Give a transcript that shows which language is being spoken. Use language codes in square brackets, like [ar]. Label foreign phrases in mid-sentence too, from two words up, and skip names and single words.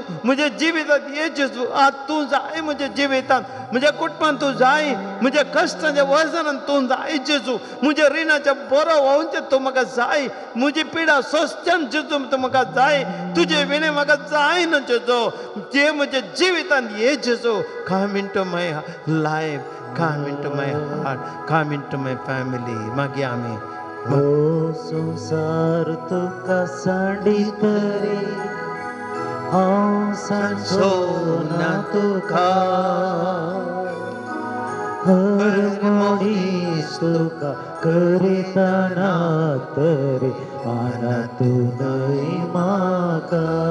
[kok] म्हज्या जिवितांत ये जेजू आज तूं जाय म्हज्या जिवितांत म्हज्या कुटुंबांत तूं जाय म्हज्या कश्टाच्या वजनांत तूं जाय जेजू म्हज्या रिणाच्या बरो व्हांवचें तूं म्हाका जाय म्हजी पिडा सोंसच्यान जेजू तूं म्हाका जाय तुजे विणे म्हाका जाय न्हू जेजू जे म्हज्या जिवितांत ये जेजू [en] come into my life come into my heart come into my family [kok] मागीर आमी हो संसार तुका सांडीत रे हांव सांडसोना तुका हर मनीस तुका करितना तरी मानातूनय म्हाका